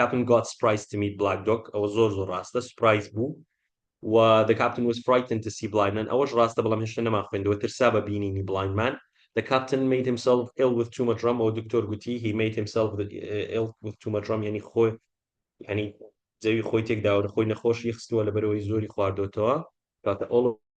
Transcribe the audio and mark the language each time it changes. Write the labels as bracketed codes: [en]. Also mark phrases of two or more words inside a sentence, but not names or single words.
[en] captain got surprised to meet Black Dog [ckb] ئەوە زۆر ڕاستە سورپرایز بوو و [en] the captain was frightened to see blind man [ckb] ئەوەش ڕاستە بەڵام هێشتا نەمان خوێندووە ترسا بە بینینی [en] blind man the captain made himself ill with too much rum [ckb] ئەو دکتۆر گوتی [en] he made himself ill with too much rum [ckb] یعنی خۆی یعنی جەوی خۆی تێکداوە خۆی نەخۆشی خستووە لەبەرەوەی زۆری خواردوێتەوە کاتە all